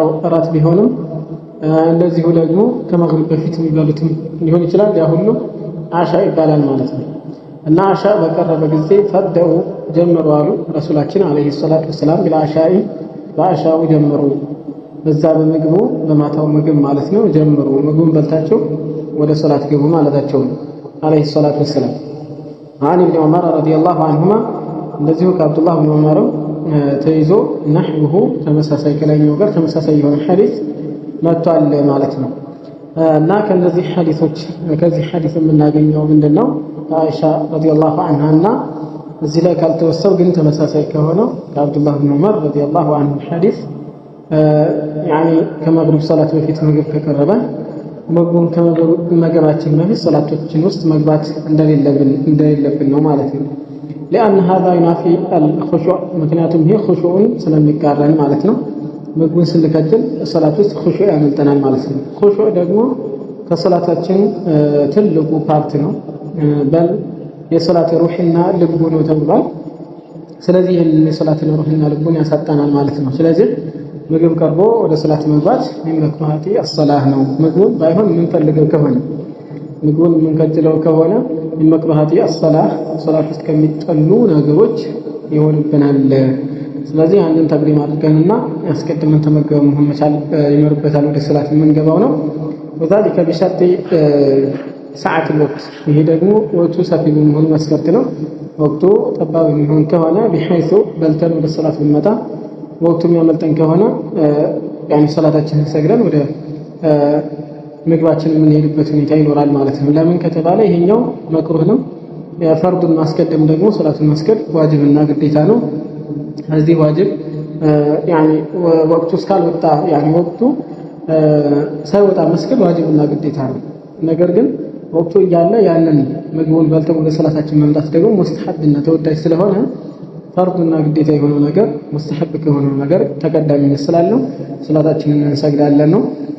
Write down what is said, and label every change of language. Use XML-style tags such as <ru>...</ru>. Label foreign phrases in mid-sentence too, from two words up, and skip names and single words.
<am>እራት ቢሆንም እንደዚሁ ደግሞ ከመግሪብ በፊት የሚበሉትም ሊሆን ይችላል። ያ ሁሉ አሻ ይባላል ማለት ነው። እና አሻ በቀረበ ጊዜ ፈደው ጀመሩ አሉ ረሱላችን</am> <ar>عليه الصلاة والسلام</ar> <am>ቢልአሻኢ በአሻው ጀመሩ በዛ በምግቡ በማታው ምግብ ማለት ነው ጀምሩ ምግቡን በልታችሁ ወደ ሶላት ግቡ ማለታቸው</am> <ar>عليه الصلاة والسلام። عن ابن عمر رضي الله عنهما</ar> <am>እንደዚሁ ከአብዱላህ ብን ዑመር ተይዞ ነህቡሁ ተመሳሳይ ከላይኛው ጋር ተመሳሳይ የሆነ ሐዲስ መጥቷል ማለት ነው። እና ከነዚህ ሐዲሶች ከዚህ ሐዲስ የምናገኘው ምንድነው? አይሻ</am> <ar>رضي الله عنها</ar> <am>እና እዚህ ላይ ካልተወሰው ግን ተመሳሳይ ከሆነው ከአብዱላህ ብን ዑመር</am> <ar>رضي الله عنه</ar> <am>ሐዲስ ያኒ ከመግሪብ ሰላት በፊት ምግብ ከቀረበ ምግቡን ከመገባችን በፊት ሰላቶችን ውስጥ መግባት እንደሌለብን ነው ማለት ነው። لأن</am> <ar>هذا ينافي الخشوع</ar> <am>ምክንያቱም ይሄ ኹሹዕን ስለሚቃረን ማለት ነው። ምግቡን ስንከጅል ሰላት ውስጥ ኹሹዕ ያመልጠናል ማለት ነው። ኹሹዕ ደግሞ ከሰላታችን ትልቁ ፓርት ነው። በል የሰላት ሩህና ልቡ ነው ተብሏል። ስለዚህ ይህንን የሰላትን ሩህና ልቡን ያሳጣናል ማለት ነው። ስለዚህ ምግብ ቀርቦ ወደ ሰላት መግባት</am> <ar>مكروهات الصلاة</ar> <am>ነው። ምግቡን ባይሆን የምንፈልገው ከሆነ ምግቡን የምንከጅለው ከሆነ</am> <ar>مكروهات الصلاة</ar> <am>ሰላት ውስጥ ከሚጠሉ ነገሮች ይሆንብናል። ስለዚህ አንድን ተቅዲም አድርገንና ያስቀድመን ተመገበ መሆን መቻል ይኖርበታል ወደ ሰላት የምንገባው ነው።</am> <ar>وذلك بشرط</ar> <am>ሰዓት ወቅት ይሄ ደግሞ ወቅቱ ሰፊ መሆኑ መስፈርት ነው። ወቅቱ ጠባብ የሚሆን ከሆነ بحيث በልተን ወደ ሰላት ብንመጣ ወቅቱ የሚያመልጠን ከሆነ ያኒ ሰላታችንን ሰግደን ወደ ምግባችን የምንሄድበት ሁኔታ ይኖራል ማለት ነው። ለምን ከተባለ ይሄኛው መክሩህ ነው። ፈርዱን ማስቀደም ደግሞ ሰላቱን ማስቀደም ዋጅብና ግዴታ ነው። እዚህ ዋጅብ ያኒ ወቅቱ እስካልወጣ ያኒ ወቅቱ ሳይወጣ መስገድ ዋጅብና ግዴታ ነው። ነገር ግን ወቅቱ እያለ ያንን ምግቡን በልተን ወደ ሰላታችን መምጣት ደግሞ ሙስተሐብና ተወዳጅ ስለሆነ ፈርዱና ግዴታ የሆነው ነገር ሙስተሐብ ከሆነው ነገር ተቀዳሚነት ስላለው ሰላታችንን እንሰግዳለን ነው።</am>